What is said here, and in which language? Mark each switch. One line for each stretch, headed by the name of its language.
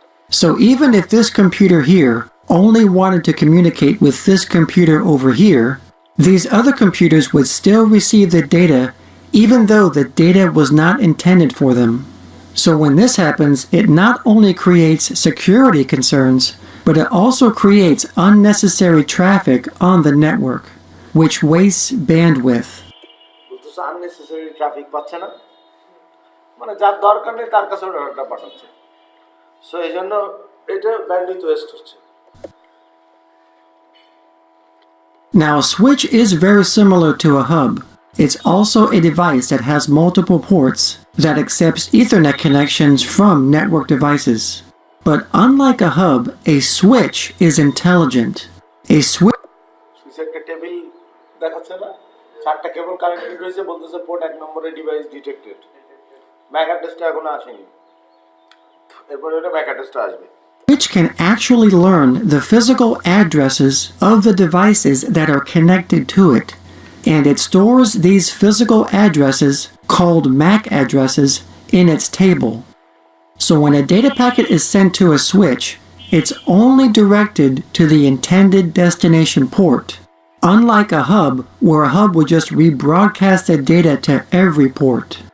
English: So even if this computer here only wanted to communicate with this computer over here, these other computers would still receive the data even though the data was not intended for them. So when this happens, it not only creates security concerns, but it also creates unnecessary traffic on the network, which wastes bandwidth.
Bangla: unnecessary traffic পাচ্ছে না মানে যার দরকার নেই তার কাছে data পাঠাচ্ছে so এইজন্য এটা ব্যান্ডউইথ ওয়েস্ট হচ্ছে
English: Now a switch is very similar to a hub. It's also a device that has multiple ports that accepts Ethernet connections from network devices. But unlike a hub, a switch is intelligent. A switch
Bangla: সুইচের table দেখাচ্ছে না চারটা কেবল connected রয়েছে বলতেছে port 1 নম্বরে device detected Mac অ্যাড্রেসটা এখনো আসেনি এরপর ওটা ম্যাক অ্যাড্রেসটা আসবে
English: Which can actually learn the physical addresses of the devices that are connected to it. And it stores these physical addresses, called MAC addresses, in its table. So when a data packet is sent to a switch, it's only directed to the intended destination port, unlike a hub where a hub would just rebroadcast the data to every port.